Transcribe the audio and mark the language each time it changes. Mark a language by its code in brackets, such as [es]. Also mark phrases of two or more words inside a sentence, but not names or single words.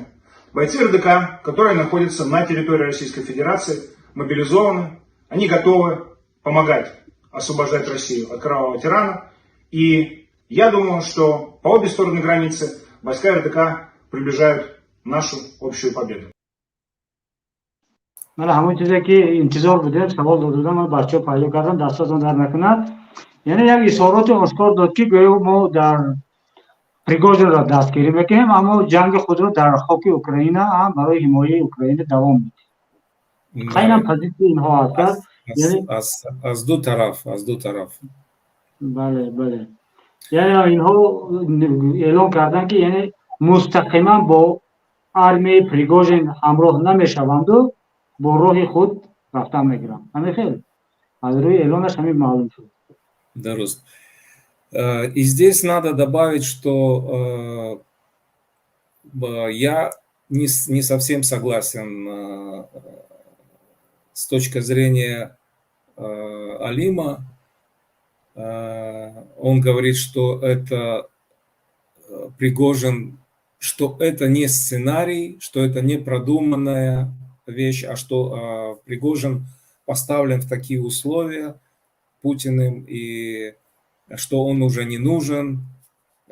[ru] Бойцы РДК, которые находятся на территории Российской Федерации, мобилизованы, они готовы помогать освобождать Россию от кровавого тирана. И я думаю, что по обе стороны границы войска РДК приближают нашу общую победу. [fa] من همون چیزی که انتظار بودم سوال داده بودم، من بچه‌ها پیدا کردم، دستاتون در نکند. یعنی یک اظهارات آشکار داد که گویا ما در پریگوژن را دستگیری میکنیم، اما جنگ خود را در خاک اوکراین هم برای حمایت اوکراین دوام میدیم. خیلی هم پذیرش اینها هست. یعنی از دو طرف. بله. یعنی اینها اعلام کردن که یعنی مستقیما با آرمی پریگوژن همراه نمیشوند و با راه خود رفتن میگیرن. همین خیلی از روی اعلامش همین معلوم شد. [tg] Дарост. [ru] И здесь надо добавить, что я не совсем согласен с точки зрения Алима. Он говорит, что это Пригожин, что это не сценарий, что это не продуманная вещь, а что Пригожин поставлен в такие условия Путиным, и что он уже не нужен.